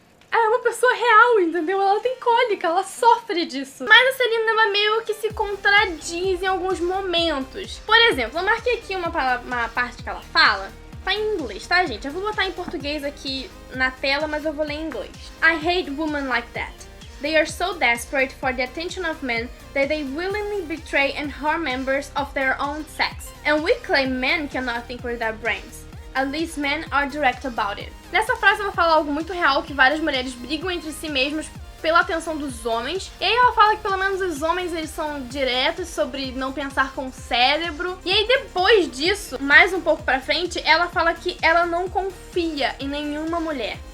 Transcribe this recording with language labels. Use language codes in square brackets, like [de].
[pt] ela é uma pessoa real, entendeu? Ela tem cólica, ela sofre disso. Mas a Celaena, ela meio que se contradiz em alguns momentos. Por exemplo, eu marquei aqui uma parte que ela fala. Tá em inglês, tá, gente? Eu vou botar em português aqui na tela, mas eu vou ler em inglês. [en] I hate women like that. They are so desperate for the attention of men that they willingly betray and harm members of their own sex. And we claim men cannot think with their brains. At least men are direct about it. [pt] Nessa frase ela fala algo muito real, que várias mulheres brigam entre si mesmas pela atenção dos homens. E aí ela fala que pelo menos os homens eles são diretos sobre não pensar com o cérebro. E aí depois disso, mais um pouco pra frente, ela fala que ela não confia em nenhuma mulher.